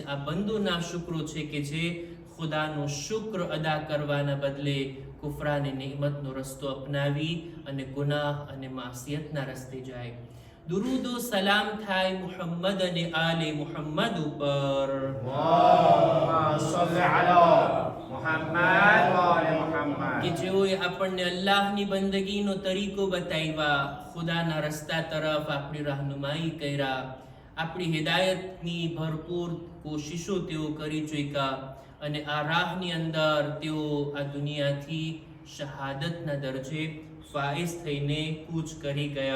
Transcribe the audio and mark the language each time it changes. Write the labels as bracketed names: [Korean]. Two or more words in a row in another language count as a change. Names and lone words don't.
[Gujarati] આ બંદોના શુક્રો છે કે જે ખુદાનો શુક્ર અદા કરવાના બદલે કુફરાને નિમતનો રસ્તો અપનાવી અને ગુનાહ અને માસિયતના રસ્તે જાય. દુરૂદો સલામ થાય મુહમ્મદ અને આલે મુહમ્મદ ઉપર. [Arabic] اللهم صل على محمد وآل محمد. [Gujarati] કે જેઓએ આપણને અલ્લાહની બંદગીનો તરીકો બતાવ્યા, ખુદાના રસ્તા તરફ આપણી રહેનુમાઈ કર્યા, આપણી હિદાયતની ભરપૂર કોશિશો તેઓ કરી ચૂક્યા અને આ રાહની અંદર તેઓ આ દુનિયાથી શહાદતના દરજે ફાઇઝ થઈને કૂચ કરી ગયા.